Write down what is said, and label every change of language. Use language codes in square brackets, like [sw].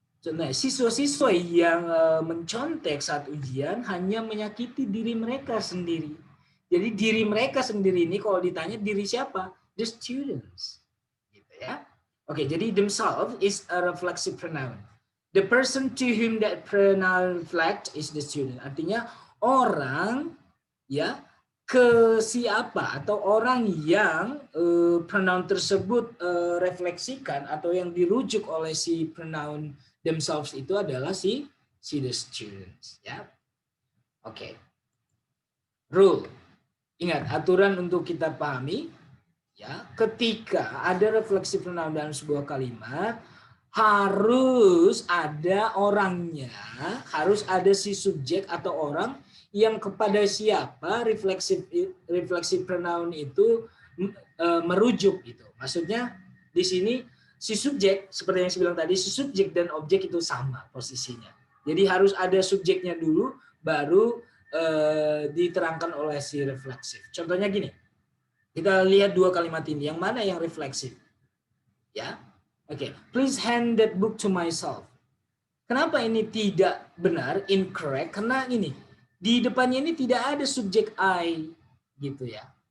[id] Nah, siswa-siswa yang mencontek saat ujian hanya menyakiti diri mereka sendiri. Jadi diri mereka sendiri ini kalau ditanya diri siapa? [en] The students. [id] Gitu ya. Oke, jadi [en] themselves is a reflexive pronoun. The person to whom that pronoun reflect is the student. [id] Artinya orang ya ke siapa atau orang yang pronoun tersebut refleksikan atau yang dirujuk oleh si pronoun themselves itu adalah si [en] the students [id] ya. Oke. Rule. Ingat aturan untuk kita pahami ya, ketika ada refleksi pronoun dalam sebuah kalimat harus ada orangnya, harus ada si subjek atau orang yang kepada siapa refleksi pronoun itu merujuk gitu. Maksudnya di sini si subjek seperti yang saya bilang tadi, si subjek dan objek itu sama posisinya. Jadi harus ada subjeknya dulu baru diterangkan oleh si refleksif. Contohnya gini. Kita lihat dua kalimat ini, yang mana yang refleksif? Ya, oke. [en] Please hand that book to myself. [id] Kenapa ini tidak benar, incorrect? Karena ini di depannya ini tidak ada subjek I, gitu ya.